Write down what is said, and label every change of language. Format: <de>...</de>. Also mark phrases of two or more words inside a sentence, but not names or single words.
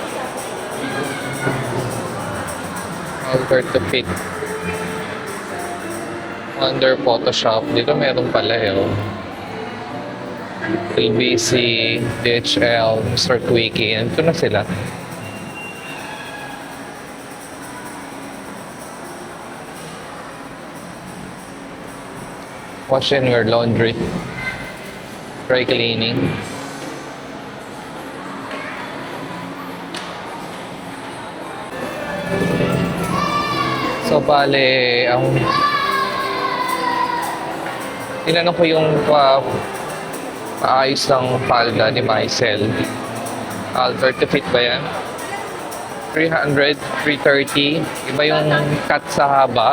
<en>Alter to fit. Under Photoshop.</en> <tl>Dito meron pala eh. Oh. LBC, DHL, Mr. Quickie. Ito na sila.</tl> <en>Wash and wear laundry. Dry cleaning.</en> <tl>So, bale, ang tinanong ko yung paayos ng palda ni Maisel.</tl> <en>Alter to fit</en> <tl>ba yan? 300, 330. Iba yung cut sa haba.</tl>